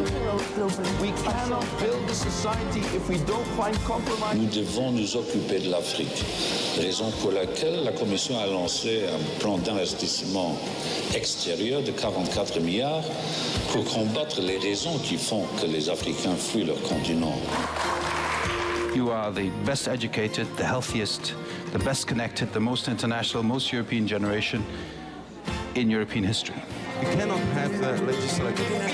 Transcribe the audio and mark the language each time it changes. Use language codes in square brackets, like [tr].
[en] society if we don't find compromise? [fr] Nous devons nous occuper de l'Afrique, raison pour laquelle la Commission a lancé un plan d'investissement extérieur de 44 milliards pour combattre les raisons qui font que les Africains fuient leur continent. [en] You are the best educated, the healthiest, the best connected, the most international, most European generation in European history. You cannot have the legislative.